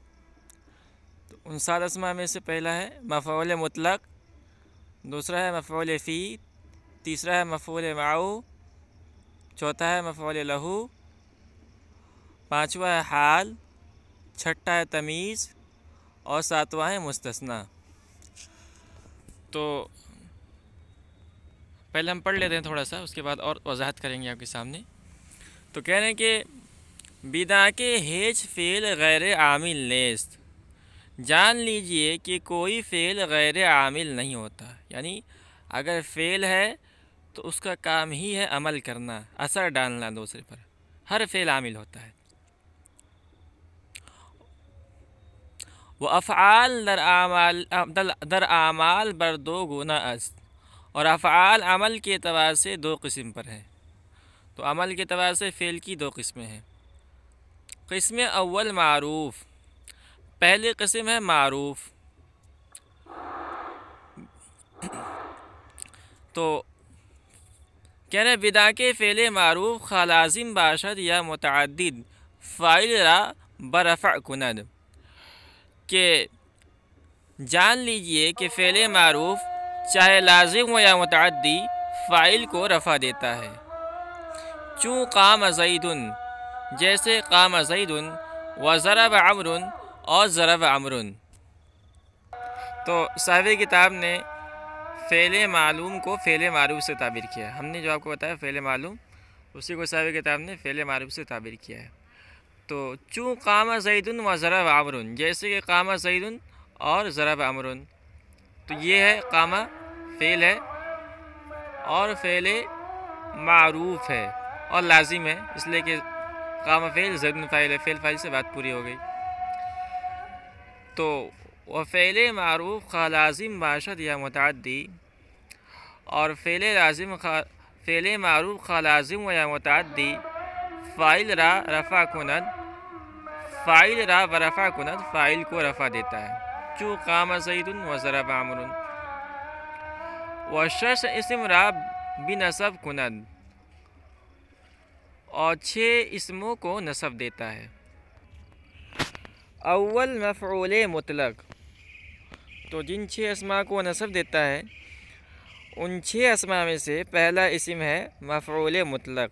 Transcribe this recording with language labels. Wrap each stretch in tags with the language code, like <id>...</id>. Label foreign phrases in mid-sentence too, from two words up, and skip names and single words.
<ur>تو ان 7 اسماء میں سے پہلا ہے مفعول مطلق، دوسرا ہے مفعول فی، تیسرا ہے مفعول معہ، چوتھا ہے مفعول لہو، پانچواں ہے حال، چھٹا ہے تمیز اور ساتواں ہے مستثنیٰ۔ تو پہلے ہم پڑھ لیتے ہیں تھوڑا سا، اس کے بعد اور وضاحت کریں گے آپ کے سامنے۔ تو کہہ رہے ہیں کہ</ur> <fa>بدا کے ہیچ فعل غیر عامل نیست،</fa> <ur>جان لیجئے کہ کوئی فعل غیر عامل نہیں ہوتا، یعنی اگر فعل ہے تو اس کا کام ہی ہے عمل کرنا، اثر ڈالنا دوسرے پر، ہر فعل عامل ہوتا ہے۔</ur> <fa>وہ افعال در اعمال بر 2 گنا است،</fa> <ur>اور افعال عمل کے اعتبار سے 2 قسم پر ہیں۔ تو عمل کے اعتبار سے فعل کی دو قسمیں ہیں۔ قسم اول معروف، پہلی قسم ہے معروف۔ تو کہہ رہے</ur> <fa>بدا کے فعل معروف خواہ لازم باشد یا متعدد فاعل را برفع کند،</fa> <ur>کہ جان لیجئے کہ فعل معروف چاہے لازم ہو یا متعدی فاعل کو رفع دیتا ہے۔ چوں</ur> <ar>قام زیدن،</ar> <ur>جیسے</ur> <ar>قام زیدن، و ضرب عمرن،</ar> <ur>اور</ur> <ar>ضرب عمرن۔</ar> <ur>تو صاحب کتاب نے فعل معلوم کو فعل معروف سے تعبیر کیا ہے۔ ہم نے جو آپ کو بتایا فعل معلوم، اسی کو صاحب کتاب نے فعل معروف سے تعبیر کیا ہے۔</ur> <ar>تو چوں قام زیدن و ضرب عمرن،</ar> <ur>جیسے کہ</ur> <ar>قام زیدن</ar> <ur>اور</ur> <ar>ضرب عمرن،</ar> <ur>تو یہ ہے قام فعل ہے اور فعل معروف ہے اور لازم ہے، اس لیے کہ قام فعل زیدن فاعل ہے، فعل فاعل سے بات پوری ہو گئی۔</ur> <fa>تو وہ فعل معروف خواہ لازم باشد یا متعدی، اور فعل معروف خواہ لازم و یا متعدی فاعل را رفع کند، فاعل را برفع کند،</fa> <ur>فاعل کو رفع دیتا ہے۔</ur> <fa>چوں</fa> <ar>قام زید و ضرب عمرو،</ar> <fa>و شخص اسم را بنصب کند،</fa> <ur>اور 6 اسموں کو نصب دیتا ہے۔ اول مفعول مطلق، تو جن 6 اسماء کو نصب دیتا ہے ان 6 اسماء میں سے پہلا اسم ہے مفعول مطلق۔</ur>